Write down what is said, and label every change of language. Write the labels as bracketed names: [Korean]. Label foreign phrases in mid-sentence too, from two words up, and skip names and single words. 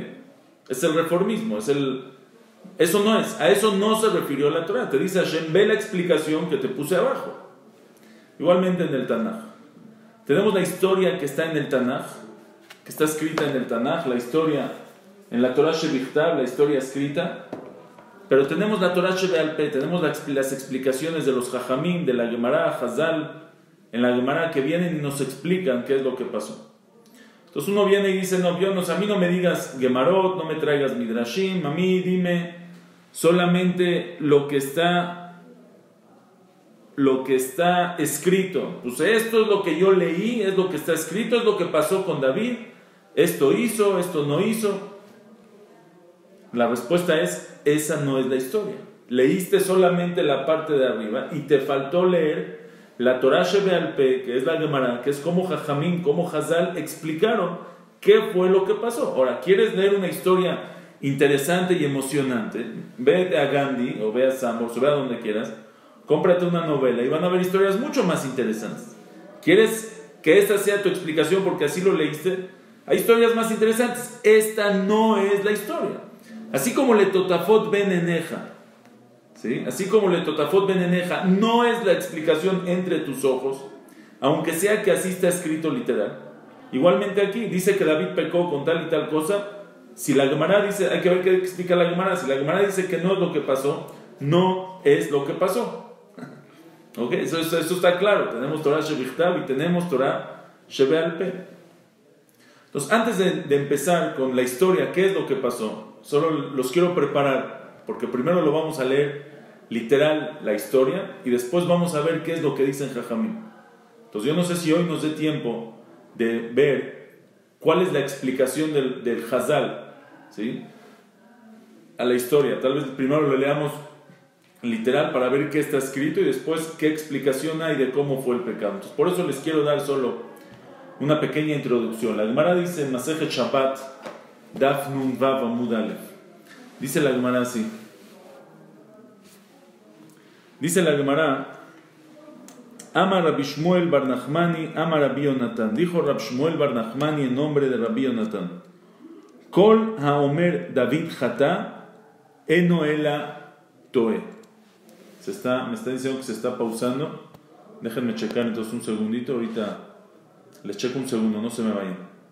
[Spanish] Es el reformismo, eso no es, a eso no se refirió la Torah. Te dice Hashem, ve la explicación que te puse abajo. Igualmente en el Tanaj. Tenemos la historia que está en el Tanaj, que está escrita en el Tanaj, la historia en la [Hebrew] תורה שבכתב, [Spanish] la historia escrita, pero tenemos la [Hebrew] תורה שבעל פה, [Spanish] tenemos las explicaciones de los Jajamim, de la Gemara, Hazal, en la Gemara, que vienen y nos explican qué es lo que pasó. Entonces uno viene y dice, no, a mí no me digas Gemarot, no me traigas Midrashim, a mí dime solamente lo que está escrito. Pues esto es lo que yo leí, es lo que está escrito, es lo que pasó con David, esto hizo, esto no hizo. La respuesta es, esa no es la historia. Leíste solamente la parte de arriba y te faltó leer la [Hebrew] תורה שבעל פה, [Spanish] que es la Gemara, que es como Jajamim, como Hazal explicaron qué fue lo que pasó. Ahora, ¿quieres leer una historia interesante y emocionante? Ve a Gandhi, o ve a Sambors, o ve a donde quieras, cómprate una novela y van a haber historias mucho más interesantes. ¿Quieres que esta sea tu explicación porque así lo leíste? Hay historias más interesantes. Esta no es la historia. Así como [Hebrew] לטוטפות בין עיניך, [Spanish] ¿sí? Así como [Hebrew] לטוטפות בין עיניך [Spanish] no es la explicación entre tus ojos, aunque sea que así está escrito literal. Igualmente aquí dice que David pecó con tal y tal cosa. Si la Gemara dice, hay que ver qué explica la Gemara. Si la Gemara dice que no es lo que pasó, no es lo que pasó. ¿Ok? Eso está claro. Tenemos [Hebrew] תורה שבכתב [Spanish] y tenemos [Hebrew] תורה שבעל פה. [Spanish] Entonces, antes de empezar con la historia, ¿qué es lo que pasó? Solo los quiero preparar, porque primero lo vamos a leer literal, la historia, y después vamos a ver qué es lo que dicen Jajamim. Entonces yo no sé si hoy nos dé tiempo de ver cuál es la explicación del Hazal, ¿sí?, a la historia. Tal vez primero lo leamos literal para ver qué está escrito y después qué explicación hay de cómo fue el pecado. Entonces por eso les quiero dar solo una pequeña introducción. La Gemara dice en [Hebrew] מסכת שבת, דף נון וו עמוד אלף. [Spanish] Dice la Gemara así. Dice la Gemara, [Hebrew] אמר רבי שמואל בר נחמני, אמר רבי יונתן. [Spanish] Dijo Rabbi Shmuel bar Nachmani en nombre de Rabbi Yonatan. [Hebrew] כל האומר דוד חטא אינו אלא טועה. [Spanish] Me está diciendo que se está pausando. Déjenme checar entonces un segundito. Ahorita les checo un segundo, no se me vayan.